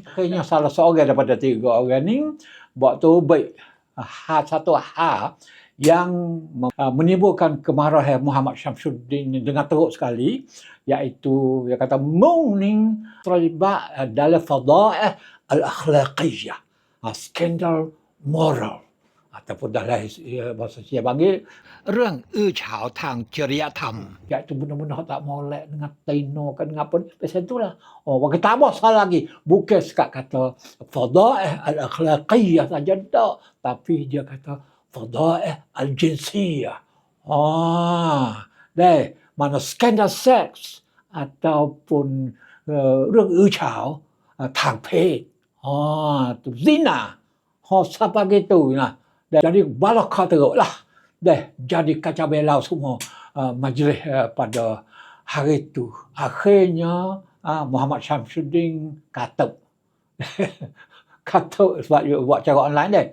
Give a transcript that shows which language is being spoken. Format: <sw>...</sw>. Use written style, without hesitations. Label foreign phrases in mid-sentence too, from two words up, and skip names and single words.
<ms>Akhirnya salah seorang daripada 3 orang ni buat tu baik satu hal yang menimbulkan kemarahan Muhammad Syamsuddin dengan teruk sekali, iaitu dia kata Mung ni terlibat dalam</ms> <ar>fadaih al-akhlaqiyah,</ar> <ms>skandal moral, ataupun dalam bahasa Sia panggil</ms> <th>เรื่องอื้อฉาวทางจริยธรรม</th> <ms>iaitu benda-benda tak molek dengan tino kan dengan apa ni. Pasal itulah. Bagi tambah salah lagi. Bukan sekat kata</ms> <ar>fadaih al-akhlaqiyah</ar> <ms>saja tak. Tapi dia kata</ms> <ar>fadaih al-jinsiyah.</ar> <ms>Mana skandal seks ataupun</ms> <th>เรื่องอื้อฉาวทางเพศ.</th> <ms>Tu zina. Siapa gitu nah. Jadi balakah teruklah. Jadi kacau belau semua majlis pada hari itu. Akhirnya Muhammad Syamsuddin katuk. Katuk sebab dia buat cara online dia.</ms>